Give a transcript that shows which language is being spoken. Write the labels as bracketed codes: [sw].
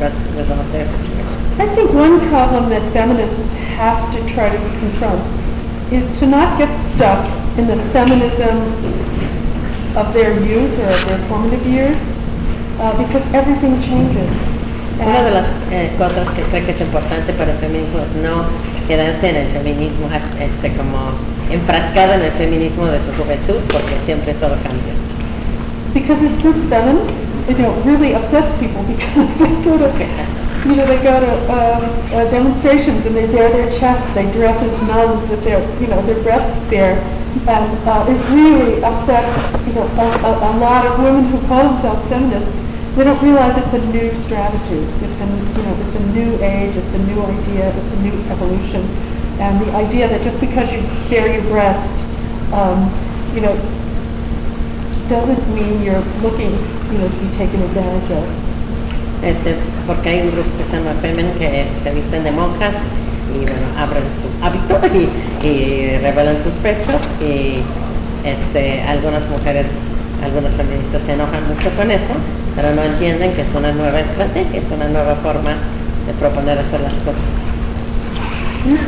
[en] I think one problem that feminists have to try to confront is to not get stuck in the feminism of their youth or of their formative years, because everything changes. [es] Una de las cosas que creo que es importante para el feminismo es no quedarse en el feminismo, como enfrascada en el feminismo de su juventud, porque siempre todo cambia. [en] Because this group feminist, you know, really upsets people because they go to, you know, demonstrations and they bare their chests, they dress as nuns with their, you know, their breasts bare, and it really upsets, you know, a lot of women who call themselves feminists. They don't realize it's a new strategy. It's a new age. It's a new idea. It's a new evolution. And the idea that just because you bare your breast, you know, doesn't mean you're looking, you know, to be taken advantage of. [es] Porque hay un grupo que se llama Femen que se visten de monjas y bueno, abren su hábito y revelan sus pechos y algunas mujeres, algunas feministas se enojan mucho con eso, pero no entienden que es una nueva estrategia, es una nueva forma de proponer hacer las cosas.